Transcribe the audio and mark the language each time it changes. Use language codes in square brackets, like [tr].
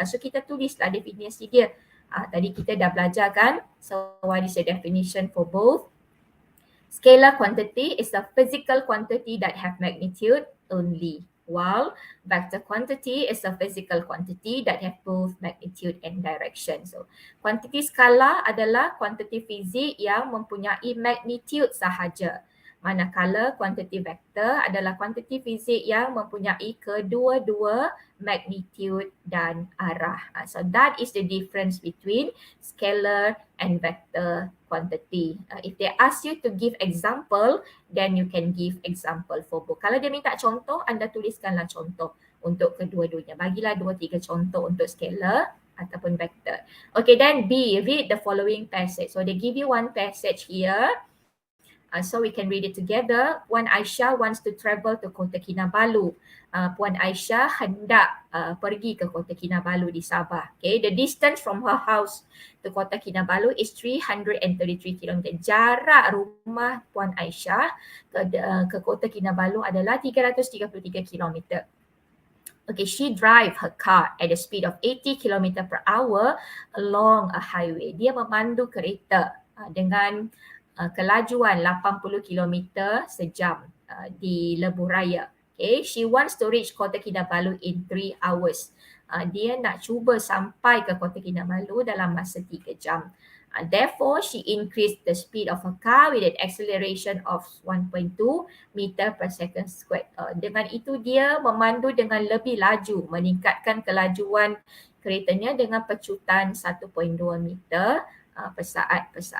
[ms] So kita tulislah definisi dia. Tadi kita dah belajar kan? [en] So what is the definition for both? Scalar quantity is a physical quantity that have magnitude only, while vector quantity is a physical quantity that have both magnitude and direction. [ms] So kuantiti skala adalah kuantiti fizik yang mempunyai magnitude sahaja. Manakala kuantiti vektor adalah kuantiti fizik yang mempunyai kedua-dua magnitude dan arah. [en] So that is the difference between scalar and vector quantity. If they ask you to give example, then you can give example for both. [ms] Kalau dia minta contoh, anda tuliskanlah contoh untuk kedua-duanya. Bagilah 2-3 contoh untuk scalar ataupun vector. [en] Okay, then B, read the following passage. So they give you one passage here. So we can read it together. Puan Aisyah wants to travel to Kota Kinabalu. [ms] Puan Aisyah hendak pergi ke Kota Kinabalu di Sabah. [en] Okay, the distance from her house to Kota Kinabalu is 333 km. [ms] Jarak rumah Puan Aisyah ke Kota Kinabalu adalah 333 km. [en] Okay, she drive her car at the speed of 80 km per hour along a highway. [ms] Dia memandu kereta dengan kelajuan 80 km sejam di lebuh raya. [en] Okay, she wants to reach Kota Kinabalu in 3 hours. [ms] Dia nak cuba sampai ke Kota Kinabalu dalam masa 3 jam. [en] Therefore, she increased the speed of her car with an acceleration of 1.2 meter per second squared. [ms] Dengan itu dia memandu dengan lebih laju, meningkatkan kelajuan keretanya dengan pecutan 1.2 meter Persaat.